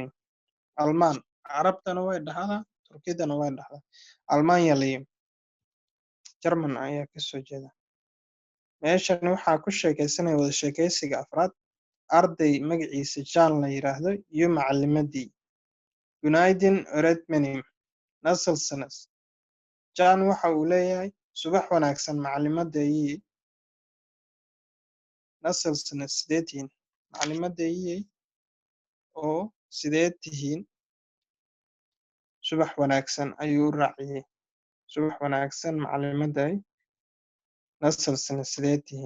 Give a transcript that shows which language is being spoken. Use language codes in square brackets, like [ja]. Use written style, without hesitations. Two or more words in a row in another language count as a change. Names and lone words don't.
[so] Almaan, carabtana way dhahdaa, turkidana way dhahdaa. Almanya, German ayaa ka soo jeedaa. Meeshan waxaa ku sheekaysanaya wada sheekaysiga afraad, arday magaciisa John la yiraahdo iyo macallimadii. [tr] Günaydin öğretmenim, nasılsınız? [so] John waxa uu leeyahay subax wanaagsan macallimadayii. Nasılsınız, sidee tihiin? Macallimadayii oo sidee tihiin? Subax wanaagsan ayuu u raaciyey. subax wanaagsan macalimaday, nasalsana sidee tihiin?